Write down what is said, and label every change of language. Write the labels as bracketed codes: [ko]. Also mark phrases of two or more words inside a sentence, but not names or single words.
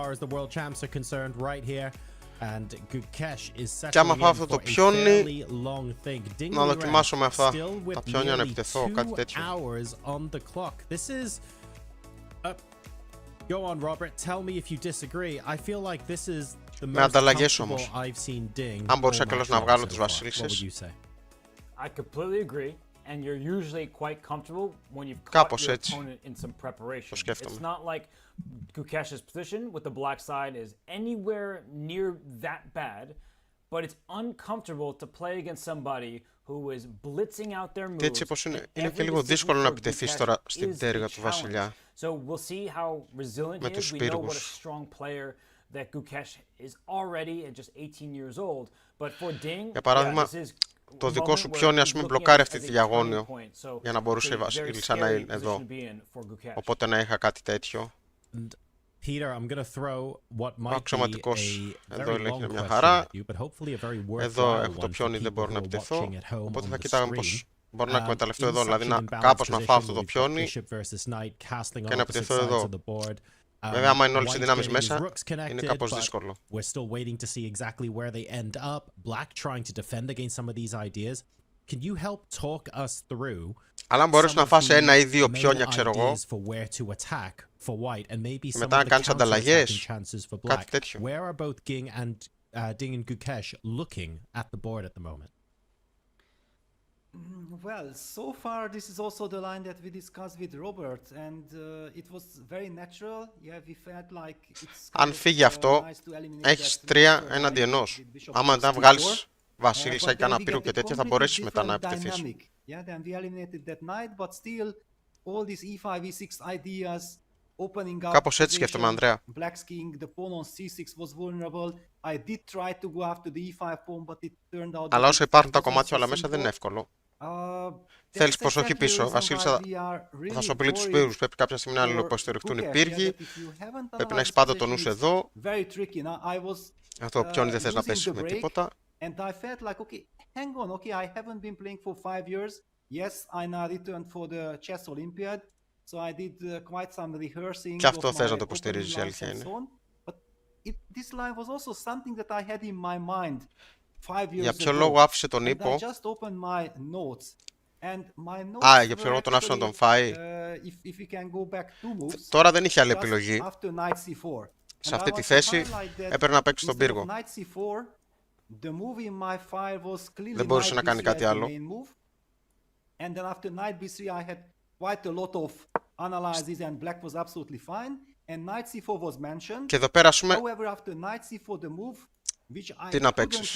[el] Και άμα φάω αυτό το πιόνι, να δοκιμάσω με αυτά τα πιόνια να επιτεθώ, κάτι τέτοιο. [en] Go on, Robert. Tell me if you disagree. I feel like this is the [el] Με [en] most [el] ανταλλαγές [en] comfortable [el] όμως. [en] I've seen Ding. [el] Αν μπορούσα [en] all [el] καλώς [en] match [el] να [en] long [el] βγάλω [en] so [el] τις [en] far. [el] βασίλισσες. [en] What would you say? I completely agree, and you're usually quite comfortable when you've caught [el] Κάπως [en] your [el] έτσι. [en] opponent in some preparation. [el] Το σκέφτομαι. [en] It's not like Gukesh's position with the black side is anywhere near that bad, but it's uncomfortable to play against somebody who is blitzing out their moves. [el] Και έτσι πως είναι και λίγο δύσκολο να επιτεθείς τώρα στην τέργα του βασιλιά. [en] So we'll see how resilient he is. We know what a strong player that Gukesh is already at just 18 years old. But for Ding, [el] Για παράδειγμα, το δικό σου πιόνι ας πούμε μπλοκάρει αυτή τη διαγώνιο για να μπορούσε η βασίλισσα να είναι εδώ. Οπότε να είχα κάτι τέτοιο. [en] Peter, I'm going to throw what might be a [el] αξιωματικός εδώ [en] very long [el] είναι μια [en] question [el] χαρά. [en] at you, but hopefully a very [el] Εδώ [en] worthwhile [el] έχω το [en] one for [el] πιόνι, δεν [en] people [el] μπορώ [en] who [el] να [en] are [el] επιτεθώ. [en] watching at home [el] Οπότε [en] on [el] θα [en] the [el] κοιτάγαμε [en] screen. [el] πως μπορώ να εκμεταλλευτώ εδώ, [en] In [el] δηλαδή [en] such an [el] κάπως να [en] imbalanced [el] φάω αυτό [en] position [el] το [en] where we've got [el] πιόνι [en] bishop versus knight casting [el] και να [en] on opposite [el] επιτεθώ [en] sides [el] εδώ. [en] of the board. [el] Βέβαια, άμα είναι όλες οι [en] White's [el] δυνάμεις [en] getting his [el] μέσα, [en] rooks connected, [el] είναι κάπως [en] but [el] δύσκολο. [en] we're still waiting to see exactly where they end up. Black trying to defend against some of these ideas. Can you help talk us through [el] Αλλά αν μπορείς να φας ένα ή δύο πιόνια, ξέρω εγώ, και μετά να κάνεις ανταλλαγές, κάτι τέτοιο. [en] Where are both Ding and Gukesh looking at the board at the moment? Well, so far this is also the line that we discussed with Robert, and it was very natural. Yeah, we felt like it's [el] Αν φύγει αυτό, έχεις 3 έναντι ενός. Άμα δεν βγάλεις βασίλισσα ή κανένα πύρο και τέτοια, θα μπορέσεις μετά να επιτεθείς. [en] Yeah, then we eliminated that knight, but still all these e5, e6 ideas opening up. [el] Κάπως έτσι σκέφτομαι, Ανδρέα. [en] Black's king, the pawn on c6 was vulnerable. I did try to go after the e5 pawn, but it turned out. [el] Αλλά όσο υπάρχουν τα κομμάτια όλα μέσα δεν είναι εύκολο. Θέλεις προσοχή πίσω. Βασίλισσα θα σου απειλεί τους πύργους. Πρέπει κάποια στιγμή να αλληλοποστηριχτούν οι πύργοι. Πρέπει να έχεις πάντα το νου σου εδώ. Αυτό πιόνι δεν θες να πέσεις με τίποτα. [en] And I felt like, okay, hang on, okay, I haven't been playing for 5 years. Yes, I now returned for the Chess Olympiad, so I did quite some rehearsing. [el] Και αυτό θες να το υποστηρίζεις, η αλήθεια είναι. [en] But this line was also something that I had in my mind 5 years ago. [el] Για ποιο λόγο άφησε τον ύπο. [en] I just opened my notes. [el] Για ποιο λόγο τον άφησε να τον φάει. Τώρα δεν είχε άλλη επιλογή. Σε αυτή τη θέση έπρεπε να παίξει τον πύργο. Δεν μπορούσε να κάνει κάτι άλλο. Και εδώ πέρα, ας πούμε, τι να παίξεις.